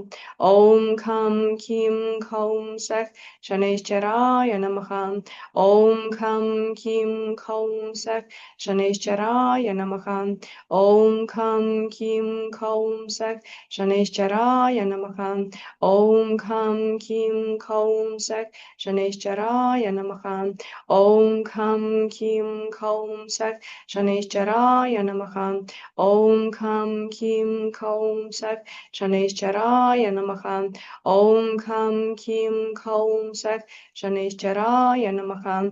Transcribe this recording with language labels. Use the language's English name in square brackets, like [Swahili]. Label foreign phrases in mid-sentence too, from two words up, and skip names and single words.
[Sanskrit] Om Kham Kim Khom Sak Shanishcharaya Namaha. Om Kham Kim Khom Sak Shanishcharaya Namaha. Om Kham Kim Khom Sak Shanishcharaya Namaha. Om Kham Kim Khom Sak Shanishcharaya Namaha. Om Kam Kim Kaum Sak Shaneshwaraya Namaha. Om Kam Kim Kaum Sak Shaneshwaraya Namaha. Om Kam Kim Kaum Sak Shaneshwaraya Namaha.